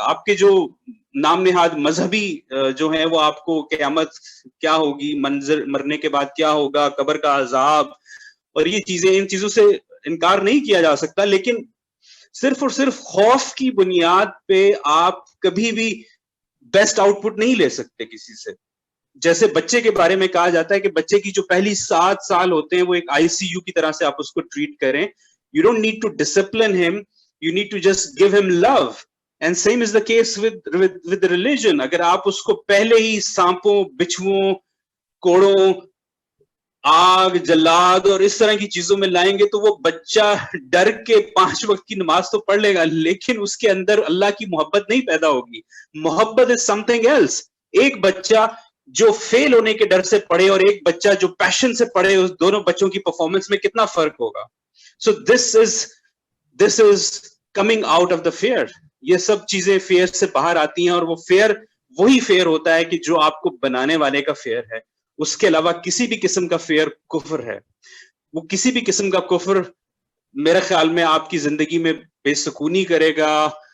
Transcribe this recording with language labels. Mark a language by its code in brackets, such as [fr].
[ur] آپ کے جو نام نہاد مذہبی جو ہیں وہ آپ کو قیامت کیا ہوگی, منظر مرنے کے بعد کیا ہوگا, قبر کا عذاب اور یہ چیزیں, ان چیزوں سے انکار نہیں کیا جا سکتا, لیکن صرف اور صرف خوف کی بنیاد پہ آپ کبھی بھی بیسٹ آؤٹ پٹ نہیں لے سکتے کسی سے. جیسے بچے کے بارے میں کہا جاتا ہے کہ بچے کی جو پہلی 7 سال ہوتے ہیں وہ ایک ICU کی طرح سے آپ اس کو ٹریٹ کریں. [en] You don't need to discipline him, you need to just give him love. And same is the case with the religion. [ur] اگر آپ اس کو پہلے ہی سانپوں, بچھوؤں, کوڑوں, آگ, جلاد اور اس طرح کی چیزوں میں لائیں گے تو وہ بچہ ڈر کے 5 وقت کی نماز تو پڑھ لے گا, لیکن اس کے اندر اللہ کی محبت نہیں پیدا ہوگی. [en] محبت is something else. [ur] ایک بچہ جو فیل ہونے کے ڈر سے پڑھے اور ایک بچہ جو پیشن سے پڑھے, اس دونوں بچوں کی پرفارمنس میں کتنا فرق ہوگا. [en] So this is coming out of the fear. [ur] یہ سب چیزیں فیئر سے باہر آتی ہیں, اور وہ فیئر وہی فیئر ہوتا ہے کہ جو آپ کو بنانے والے کا فیئر ہے. اس کے علاوہ کسی بھی قسم کا فیئر کفر ہے. وہ کسی بھی قسم کا کفر میرے خیال میں آپ کی زندگی میں بے سکونی کرے گا,